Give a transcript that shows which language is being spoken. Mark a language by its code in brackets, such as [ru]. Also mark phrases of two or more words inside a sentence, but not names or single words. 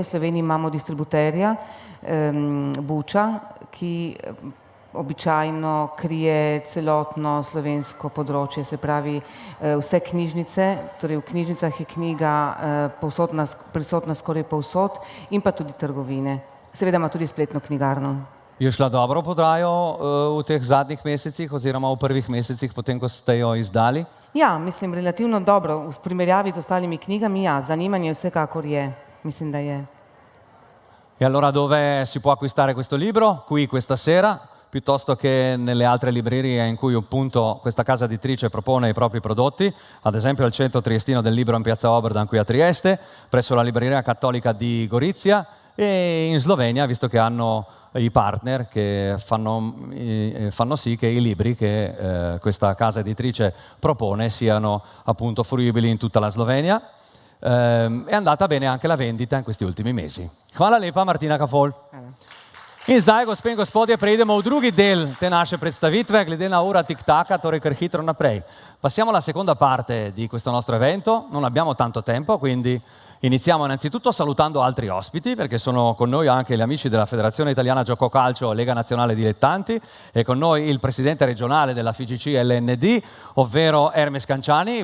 [sl] V Sloveniji imamo distributerja Buča, ki običajno krije celotno slovensko področje, se pravi vse knjižnice, torej v knjižnicah je knjiga prisotna skoraj povsod in pa tudi trgovine. Seveda ima tudi spletno knjigarno. Je šla dobro po Draju v teh zadnjih mesecih oziroma v prvih mesecih, potem ko ste jo izdali? Ja, mislim, relativno dobro. V primerjavi z ostalimi knjigami, ja, zanimanje vsekakor je. Mislim, da je. [it] E allora dove si può acquistare questo libro? Qui questa sera, piuttosto che nelle altre librerie in cui appunto questa casa editrice propone i propri prodotti, ad esempio al centro triestino del libro in piazza Oberdan qui a Trieste, presso la libreria cattolica di Gorizia e in Slovenia, visto che hanno i partner che fanno sì che i libri che questa casa editrice propone siano appunto fruibili in tutta la Slovenia. È andata bene anche la vendita in questi ultimi mesi. [sl] Hvala lepa, Martina Kafol. In zdaj, gospe in gospodje, preidemo v drugi del te naše predstavitve, glede na ura tik-taka, torej kar hitro naprej. [it] Passiamo alla seconda parte di questo nostro evento, non abbiamo tanto tempo, quindi iniziamo innanzitutto salutando altri ospiti, perché sono con noi anche gli amici della Federazione Italiana Gioco Calcio Lega Nazionale Dilettanti e con noi il presidente regionale della FIGC LND, ovvero Hermes Canciani.